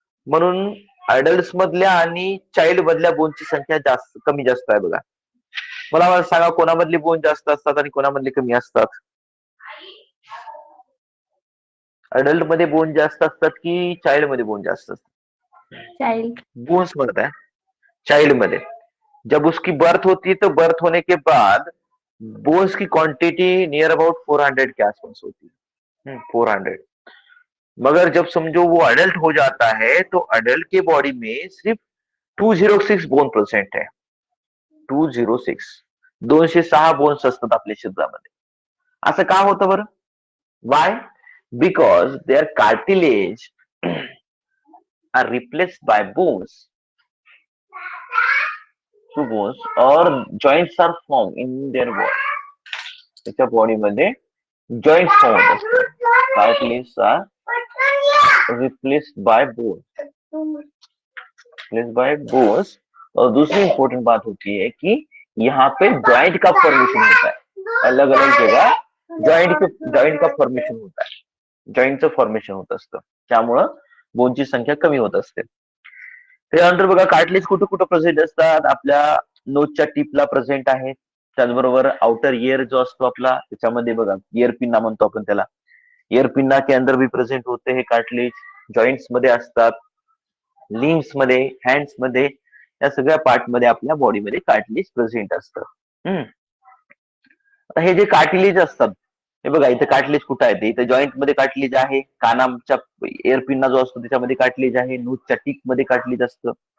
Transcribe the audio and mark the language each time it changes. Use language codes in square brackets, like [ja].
[mr] म्हणून अडल्ट मधल्या आणि चाइल्ड मधल्या बोनची संख्या जास्त कमी जास्त आहे. बघा मला सांगा कोणामधली बोन जास्त असतात आणि कोणामधले कमी असतात? अडल्ट मध्ये बोन जास्त असतात की चाइल्ड मध्ये बोन जास्त असतात? [en] Child. [mr] बोन्स म्हणत आहे चाइल्ड में. [hi] जब उसकी बर्थ होती है तो बर्थ होने के बाद बोन्स की क्वांटिटी नियर अबाउट 400 के आसपास होती है. 400. मगर जब समझो वो अडल्ट हो जाता है तो अडल्ट के बॉडी में सिर्फ 206 बोन परसेंट है. [mr] 206 206 बोन्स असतात आपल्या शरीरामध्ये. असं का होतं बरं? [en] Why? Because their cartilage are replaced by bones. Two bones और joints are form in their body. [mr] त्याच्या बॉडीमध्ये जॉइंट्स फॉर्म होत असतात. [en] Cartilage are replaced by bones. Replaced by bones. [hi] और दूसरी इंपॉर्टेंट बात होती है कि यहाँ पे जॉइंट का फॉर्मेशन होता है. अलग अलग जगह जॉइंट का फॉर्मेशन होता है. [mr] जॉइंटचं फॉर्मेशन होत असतं, त्यामुळं बोनची संख्या कमी होत असते. त्यानंतर बघा कार्टिलेज कुठं कुठं प्रेझेंट असतात? आपल्या नोजच्या टिपला प्रेझेंट आहे. त्याचबरोबर आउटर इयर जो असतो आपला त्याच्यामध्ये बघा इयर पिन्ना म्हणतो आपण त्याला. [hi] इयर पिन्ना के अंदर भी प्रेझेंट होते हे कार्टिलेज. [mr] जॉइंट्स मध्ये असतात, लिम्स मध्ये, हँड्स मध्ये, या सगळ्या पार्ट मध्ये आपल्या बॉडीमध्ये कार्टिलेज प्रेझेंट असतं. आता हे जे कार्टिलेज असतात हे बघा इथे कार्टिलेज कुठं आहे? इथे जॉईंट मध्ये कार्टिलेज आहे, कानाच्या एअर पिन्ना जो असतो त्याच्यामध्ये कार्टिलेज आहे, नोजच्या टिप मध्ये कार्टिलेज असतं.